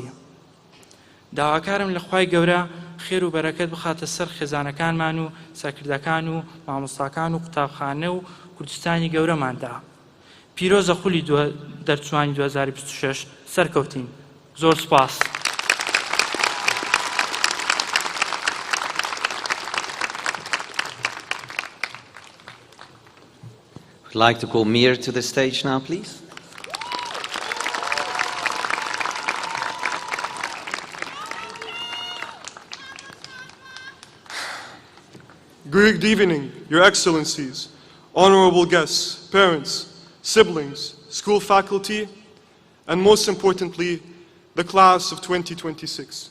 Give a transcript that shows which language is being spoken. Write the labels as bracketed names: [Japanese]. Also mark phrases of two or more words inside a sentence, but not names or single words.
[Central Kurdish] داواکارم لە خوای گەورە خێر و بەرەکەت بخاتە سەر خێزانەکانمان و سەرکردەکان و مامۆستاکان و قوتابخانە و کوردستانی گەورەماندا. پیرۆزە خولی دەرچوانی 2026 سەرکەوتین. زۆر سوپاس. [English] I'd like to call Mir to the stage now, please. Good evening, Your Excellencies, honorable guests, parents, siblings, school faculty, and most importantly, the class of 2026.